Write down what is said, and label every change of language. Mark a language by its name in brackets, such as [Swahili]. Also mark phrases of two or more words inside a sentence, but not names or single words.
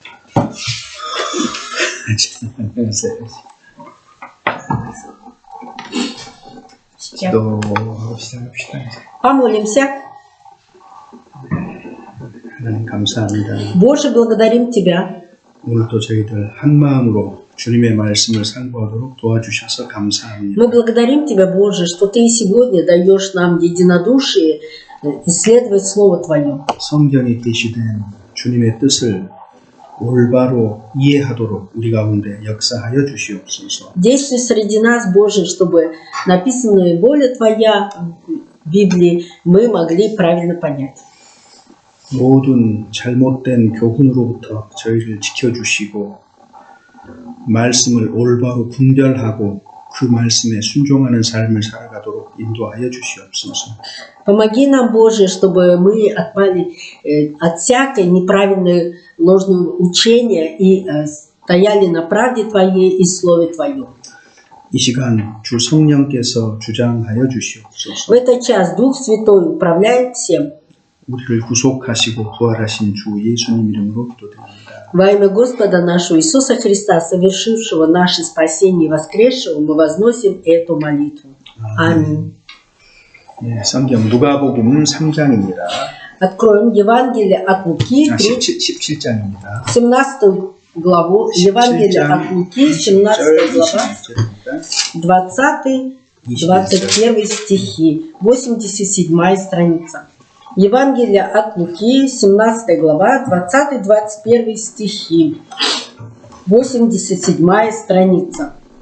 [Korean] 기도하고 시작합시다. [Russian] Помолимся. [Korean] 하나님 감사합니다. [Russian] Боже, благодарим Тебя. [Korean] 오늘도 저희들 한 마음으로 주님의 말씀을 상고하도록 도와주셔서 감사합니다. [Russian] Мы благодарим Тебя, Боже, что Ты сегодня даешь нам единодушие исследовать Слово Твое. [Korean] 성경에 계시된 주님의 뜻을 올바로 이해하도록 우리 가운데 역사하여 주시옵소서. [Russian] Действуй среди нас, Боже, чтобы написанная воля Твоя в Библии мы могли правильно понять. [Korean] 모든 잘못된 교훈으로부터 저희를 지켜주시고 말씀을 올바로 분별하고 그 말씀에 순종하는 삶을 살아가도록 인도하여 주시옵소서. [Russian] Помоги нам, Боже, чтобы мы отпали от всякой неправильной ложного учения и стояли на правде Твоей и Слове Твоем. [Korean] 이 시간 주 성령께서 주장하여 [Russian] В [Korean] 주시옵소서. [Russian] этот час Дух Святой управляет всем. [Korean] 우리를 구속하시고 부활하신 주 예수님 이름으로 기도드립니다. [Russian] Во имя Господа нашего Иисуса Христа, совершившего наше спасение и воскресшего, мы возносим эту молитву. Аминь. [Korean] 네, 성경 누가복음 3장입니다. [Russian] Откроем Евангелие от Луки, [Korean] 17장입니다. [Russian] 17 главу. Евангелие от Луки, 17 глава, 20-21 стихи, 87 страница. Евангелие от Луки, 17 глава, 20-21 стихи, 87 страница.